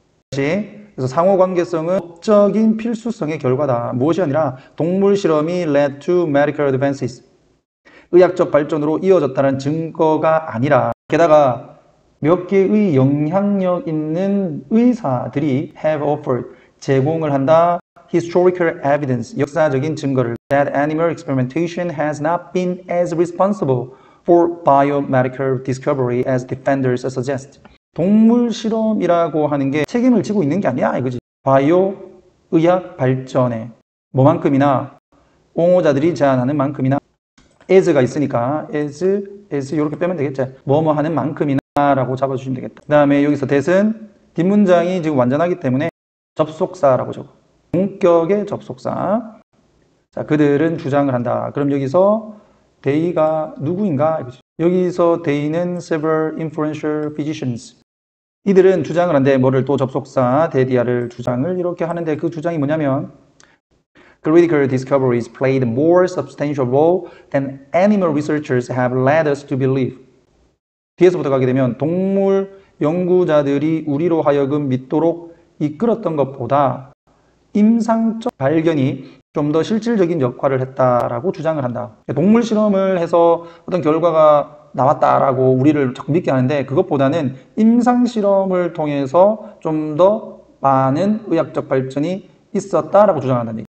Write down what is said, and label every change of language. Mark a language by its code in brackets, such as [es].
[ko] 그래서 상호관계성은 법적인 필수성의 결과다. 무엇이 아니라 동물 실험이 [en] led to medical advances, [ko] 의학적 발전으로 이어졌다는 증거가 아니라 게다가 몇 개의 영향력 있는 의사들이 [en] have offered, [ko] 제공을 한다. [en] historical evidence, [ko] 역사적인 증거를 [en] that animal experimentation has not been as responsible for biomedical discovery as defenders suggest. [ko] 동물 실험이라고 하는 게 책임을 지고 있는 게 아니야 이거지. 바이오 의학 발전에 뭐만큼이나 옹호자들이 제안하는 만큼이나 as가 있으니까 as 이렇게 빼면 되겠지. 뭐뭐 하는 만큼이나 라고 잡아주시면 되겠다. 그 다음에 여기서 that은 뒷문장이 지금 완전하기 때문에 접속사라고 적어. 본격의 접속사. 자, 그들은 주장을 한다. 그럼 여기서 they가 누구인가? 여기서 [en] they는 several influential physicians. [ko] 이들은 주장을 한데 뭐를 또 접속사 데디아를 주장을 이렇게 하는데 그 주장이 뭐냐면 [en] Critical discoveries played more substantial role than animal researchers have led us to believe. [ko] 뒤에서부터 가게 되면 동물 연구자들이 우리로 하여금 믿도록 이끌었던 것보다 임상적 발견이 좀 더 실질적인 역할을 했다라고 주장을 한다. 동물 실험을 해서 어떤 결과가 나왔다라고 우리를 자꾸 믿게 하는데 그것보다는 임상 실험을 통해서 좀 더 많은 의학적 발전이 있었다라고 주장한다는 얘기.